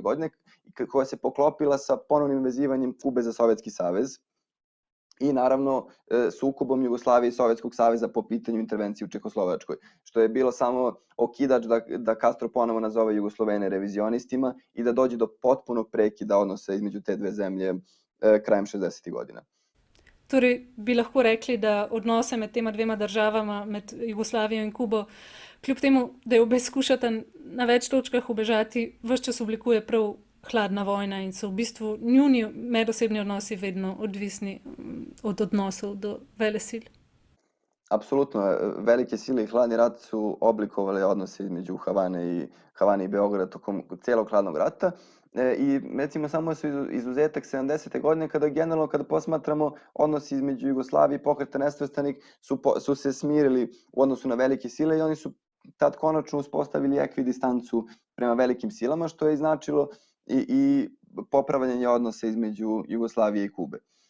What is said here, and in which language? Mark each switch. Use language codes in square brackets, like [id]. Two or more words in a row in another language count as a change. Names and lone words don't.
[sr] godine, koja se poklopila sa ponovnim vezivanjem Kube za Sovjetski savez i naravno sukobom Jugoslavije i Sovjetskog saveza po pitanju intervencije u Čehoslovačkoj, što je bilo samo okidač da Castro ponovo nazove Jugoslovene revizionistima i da dođe do potpunog prekida odnosa između te dve zemlje krajem 60. godina. [sl] Torej, bi lahko rekli, da odnose med tema dvema državama, med Jugoslavijo in Kubo, kljub temu, da jo obe skušata na več točkah ubežati, ves čas oblikuje prav hladna vojna in so v bistvu njuni medosebni odnosi vedno odvisni od odnosov do velesil. [sr] Apsolutno, velike sile i hladni rat su oblikovali odnose između Havane i Beograda tokom celog hladnog rata. I recimo samo su izuzetak 70. godine kada posmatramo odnosi između Jugoslavije i Pokreta nesvrstanih su se smirili u odnosu na velike sile i oni su tad konačno uspostavili ekvidistancu prema velikim silama, što je značilo i popravljanje odnosa između Jugoslavije i Kube.